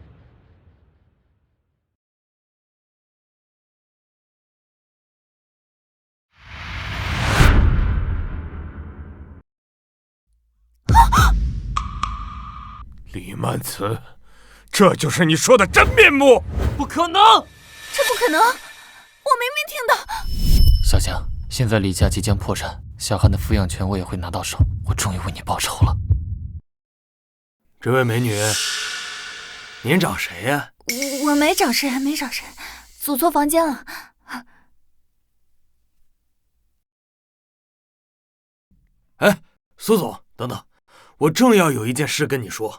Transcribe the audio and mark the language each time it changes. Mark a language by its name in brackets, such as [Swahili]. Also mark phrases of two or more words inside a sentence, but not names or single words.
[Chinese] 李曼慈，這就是你說的真面目？不可能！這不可能！我明明聽到。小江，現在李家即將破產，小漢的撫養權我也會拿到手，我終於為你報仇了。這位美女，您找誰呀？我沒找誰，沒找誰，走錯房間了。哎，蘇總，等等，我正要有一件事跟你說。